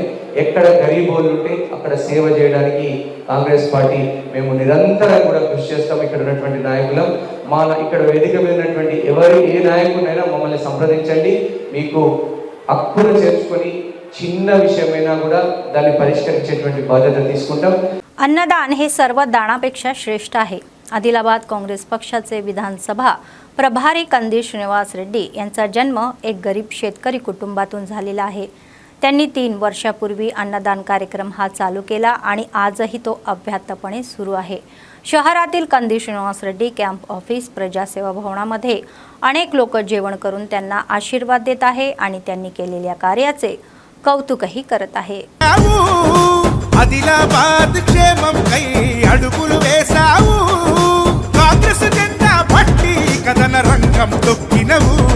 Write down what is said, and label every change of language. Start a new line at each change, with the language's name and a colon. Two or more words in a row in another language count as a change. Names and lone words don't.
Telugu: ఎక్కడ గరీబోళ్ళు ఉంటే అక్కడ సేవ చేయడానికి కాంగ్రెస్ పార్టీ మేము నిరంతరం కూడా కృషి చేస్తాం. ఇక్కడ ఉన్నటువంటి నాయకులం, మా ఇక్కడ వేదిక మీద ఉన్నటువంటి ఏ నాయకుడినైనా మమ్మల్ని సంప్రదించండి. మీకు హక్కును చేర్చుకొని చిన్న విషయమైనా కూడా దాన్ని పరిష్కరించేటువంటి బాధ్యత తీసుకుంటాం.
Marathi: अन्नदान हे सर्व दानापेक्षा श्रेष्ठ आहे. आदिलाबाद काँग्रेस पक्षाचे विधानसभा प्रभारी कंदी श्रीनिवास रेड्डी यांचा जन्म एक गरीब शेतकरी कुटुंबातून झालेला आहे. त्यांनी 3 वर्षापूर्वी अन्नदान कार्यक्रम हा चालू केला आणि आजही तो अव्याहतपणे सुरू आहे. शहरातील कंदी श्रीनिवास रेड्डी कॅम्प ऑफिस प्रजासेवा भवनामध्ये अनेक लोक जेवण करून त्यांना आशीर्वाद देत आहे आणि त्यांनी केलेल्या कार्याचे कौतुकही करत आहे.
Telugu: ఆదిలాబాద్ క్షేమం కై అడుగులు వేశావు కాంగ్రెస్ జెండా పట్టి కథన రంగం తొక్కినవు